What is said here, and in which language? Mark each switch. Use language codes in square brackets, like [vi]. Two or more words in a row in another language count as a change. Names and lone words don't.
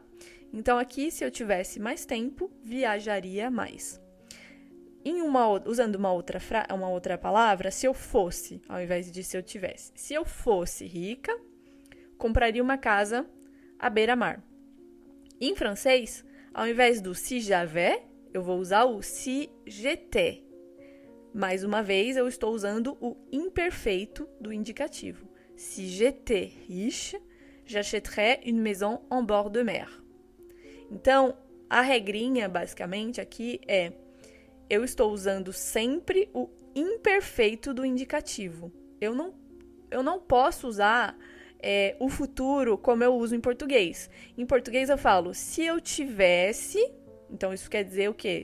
[pt] Então, aqui, se eu tivesse mais tempo, viajaria mais. Usando uma outra palavra, se eu fosse, ao invés de se eu tivesse. Se eu fosse rica, compraria uma casa à beira-mar. Em francês, ao invés do [fr] si j'avais, [pt] eu vou usar o [fr] si j'étais. [pt] Mais uma vez, eu estou usando o imperfeito do indicativo. [fr] Si j'étais riche, j'achèterais une maison en bord de mer. [pt] Então, a regrinha, basicamente, aqui é: eu estou usando sempre o imperfeito do indicativo. Eu não posso usar o futuro como eu uso em português. Em português eu falo, se eu tivesse, então isso quer dizer o quê?